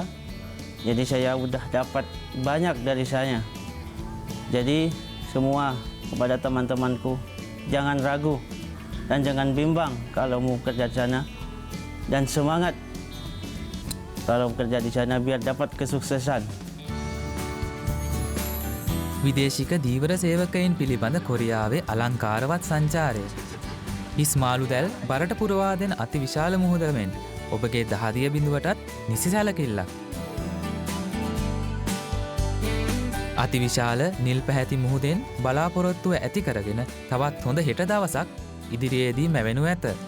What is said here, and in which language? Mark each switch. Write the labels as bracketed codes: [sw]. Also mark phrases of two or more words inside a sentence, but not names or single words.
[id] Jadi saya udah dapat banyak dari sana. Jadi semua kepada teman-temanku jangan ragu dan jangan bimbang kalau mau bekerja di sana dan semangat kalau bekerja di sana biar dapat kesuksesan. [si] විදේශික දීවර සේවකයින් පිළිබඳ කොරියාවේ අලංකාරවත් සංචාරය. හිස් මාළු දැල් බරට පුරවා දෙන අති විශාල මුහුදමෙන් ඔබගේ දහදිය බිඳුවටත් නිසි සැලකිල්ලක්. අතිවිශාල නිල් පැහැති මුහුදෙන් බලාපොරොත්තුව ඇති කරගෙන තවත් හොඳ හෙට දවසක් ඉදිරියේදී මැවෙනු ඇත.